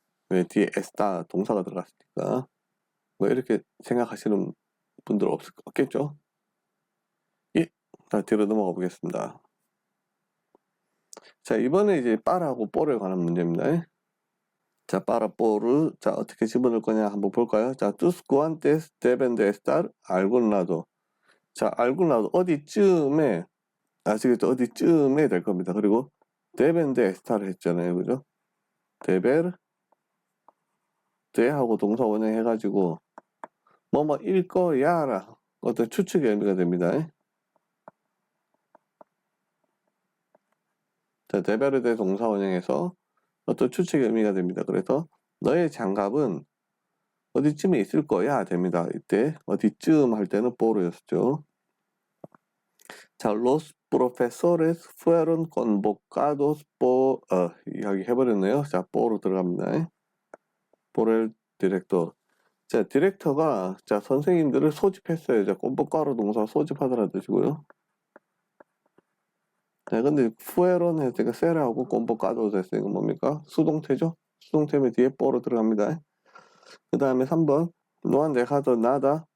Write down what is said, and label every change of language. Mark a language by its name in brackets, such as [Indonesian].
[Korean] 왜 뒤에 에스타 동사가 들어갔으니까. 뭐 이렇게 생각하시는 분들 없겠죠? 예. 자, 뒤로 넘어가 보겠습니다. 자, 이번에 이제 빠라하고 뽀에 관한 문제입니다. 자, 빠라 뽀를 자, 어떻게 집어넣을 거냐 한번 볼까요? [Spanish] 자, tus guantes deben de estar a algún lado. [Korean] 자, [Spanish] algún lado [Korean] 어디쯤에 아시겠죠? 어디쯤에 될 겁니다. [Spanish] 그리고 deben de estar [Korean] 했잖아요. 그죠? deber 하고 동사 원형 해가지고 뭐일 거야라 어떤 추측의 의미가 됩니다. 자, 데베르데 동사 원형에서 어떤 추측의 의미가 됩니다. 그래서 너의 장갑은 어디쯤에 있을 거야 됩니다. 이때 어디쯤 할 때는 뽀로였죠. [Spanish] 자, los profesores fueron convocados por [Korean] 이야기 해버렸네요. 자, 뽀로 들어갑니다. por 디렉터. 자, 디렉터가 자 선생님들을 소집했어요. 자, 꼼복가로 동사 소집하더라 뜻이고요. 자, 근데 fueron 했으니까 세라하고 꼼복가도 됐으니까 뭡니까? 수동태죠? 수동태면 뒤에 뽀로 들어갑니다. 그 다음에 3번 노한 데카도 나다.